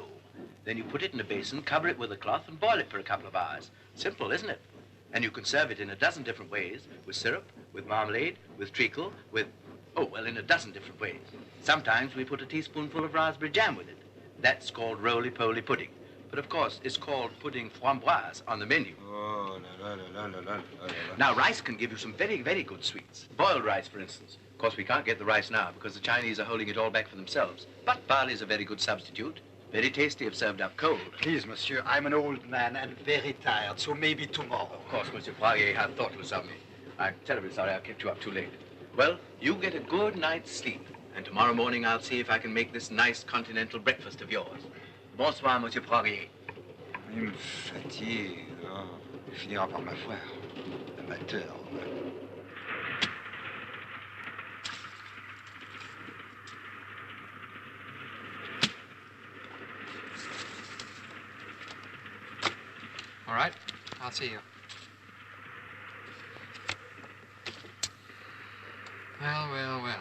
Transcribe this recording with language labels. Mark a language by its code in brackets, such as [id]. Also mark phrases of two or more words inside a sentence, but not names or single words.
[en] Then you put it in a basin, cover it with a cloth, and boil it for a couple of hours. Simple, isn't it? And you can serve it in a dozen different ways, with syrup, with marmalade, with treacle, with... Oh, well, in a dozen different ways. Sometimes we put a teaspoonful of raspberry jam with it. That's called roly-poly pudding. But of course, it's called pudding framboise on the menu. [fr] Oh, la, la, la, la, la, la, la. [en] Now, rice can give you some very, very good sweets. Boiled rice, for instance. Of course, we can't get the rice now because the Chinese are holding it all back for themselves. But barley is a very good substitute. Very tasty if served up cold. Please, monsieur, I'm an old man and very tired, so maybe tomorrow. Of course, Monsieur Poirier had thoughtless of me. I'm terribly sorry I kept you up too late. Well, you get a good night's sleep. And tomorrow morning I'll see if I can make this nice continental breakfast of yours. [fr] Bonsoir, Monsieur Poirier. Il me fatigue. Oh, il finira par m'avoir. [en] Amateur. All right, I'll see you. Well, well, well.